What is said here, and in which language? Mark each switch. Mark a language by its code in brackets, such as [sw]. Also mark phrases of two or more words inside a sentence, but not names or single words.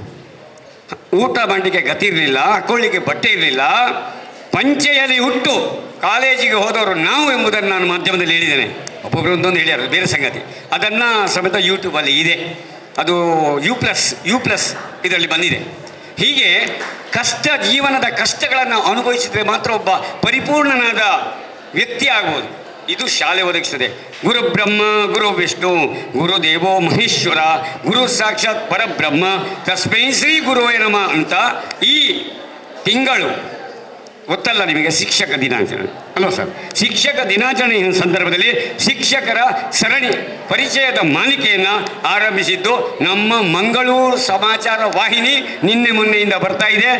[kn] ಊಟ ಮಾಡಲಿಕ್ಕೆ ಗತಿ ಇರಲಿಲ್ಲ, ಹಾಕೊಳ್ಳಿಕ್ಕೆ ಬಟ್ಟೆ ಇರಲಿಲ್ಲ, ಪಂಚೆಯಲ್ಲಿ ಹುಟ್ಟು ಕಾಲೇಜಿಗೆ ಹೋದವರು ನಾವು ಎಂಬುದನ್ನು ನಾನು ಮಾಧ್ಯಮದಲ್ಲಿ ಹೇಳಿದ್ದೇನೆ. ಒಬ್ಬೊಬ್ಬರು ಒಂದೊಂದು ಹೇಳ್ಯಾರ, ಬೇರೆ ಸಂಗತಿ. ಅದನ್ನು ಸಮೇತ ಯೂಟ್ಯೂಬಲ್ಲಿ ಇದೆ. ಅದು ಯು ಪ್ಲಸ್ ಇದರಲ್ಲಿ ಬಂದಿದೆ. ಹೀಗೆ ಜೀವನದ ಕಷ್ಟಗಳನ್ನು ಅನುಭವಿಸಿದರೆ ಮಾತ್ರ ಒಬ್ಬ ಪರಿಪೂರ್ಣನಾದ ವ್ಯಕ್ತಿ ಆಗ್ಬೋದು. ಇದು ಶಾಲೆ ಒದಗಿಸ್ತದೆ. [sa] ಗುರು ಬ್ರಹ್ಮ ಗುರು ವಿಷ್ಣು ಗುರುದೇವೋ ಮಹೇಶ್ವರ ಗುರು ಸಾಕ್ಷಾತ್ ಪರಬ್ರಹ್ಮ ತಸ್ಮೈ ಶ್ರೀ ಗುರುವೇ ನಮಃ [kn] ಅಂತ ಈ ತಿಂಗಳು ಗೊತ್ತಲ್ಲ ನಿಮಗೆ ಶಿಕ್ಷಕ ದಿನಾಚರಣೆ ಅಲ್ವಾ ಸರ್? ಶಿಕ್ಷಕ ದಿನಾಚರಣೆಯ ಸಂದರ್ಭದಲ್ಲಿ ಶಿಕ್ಷಕರ ಸರಣಿ ಪರಿಚಯದ ಮಾಲಿಕೆಯನ್ನು ಆರಂಭಿಸಿದ್ದು ನಮ್ಮ ಮಂಗಳೂರು ಸಮಾಚಾರ ವಾಹಿನಿ ಮೊನ್ನೆಯಿಂದ ಬರ್ತಾ ಇದೆ.